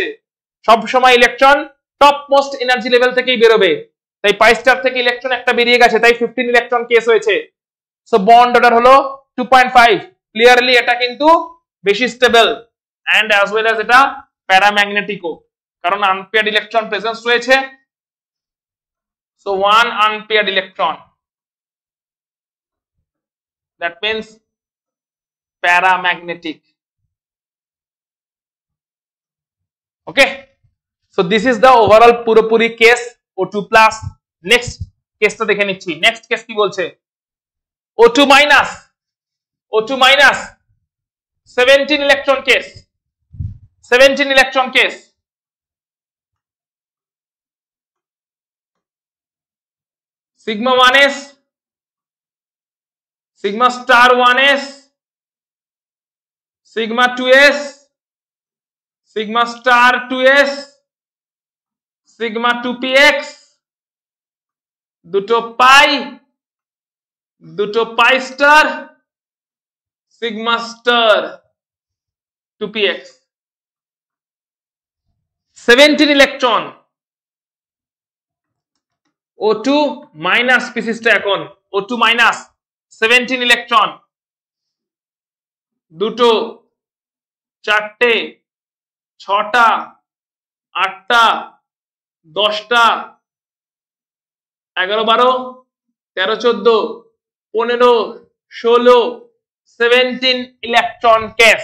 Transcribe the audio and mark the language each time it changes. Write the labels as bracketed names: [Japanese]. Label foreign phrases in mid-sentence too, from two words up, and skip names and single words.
[Bangla] সব সময় ইলেকট্রন [English] top most energy level [Bangla] থেকেই বেরোবে, তাই 22টার থেকে ইলেকট্রন একটা বেরিয়ে গেছে, তাই 15 ইলেকট্রন কেস হয়েছে। সো [English] bond order [Bangla] হলো 2.5। ক্লিয়ারলি এটা কিন্তু বেশি স্টেবল [English] and as well as [Bangla] এটা প্যারাম্যাগনেটিকও, কারণ [English] unpaired electron presence [Bangla] রয়েছে। [English] so one unpaired electron, that means paramagnetic. Okay, so this is the overall পুরোপুরি কেস O2 plus. [Bangla] নেক্সট কেসটা দেখে নিচ্ছি। [English] next case [Bangla] কি বলছে? [English] O2 minus, O2 minus [Bangla] 17 [English] electron case, [Bangla] 17 [English] electron case. সিগমা 1s, sigma star 1s, sigma 2s, sigma star 2s, sigma 2px, দুটো পাই, দুটো পাই স্টার, sigma star 2px। [Bangla] 17 ইলেকট্রন [English] O2 minus [Bangla] স্পিসিসটা এখন [English] O2 minus [Bangla] 17 ইলেকট্রন, দুটো, চারটে, ছটা, আটটা, 10টা, 11 12 13 14 15 16 17 [English] electron case.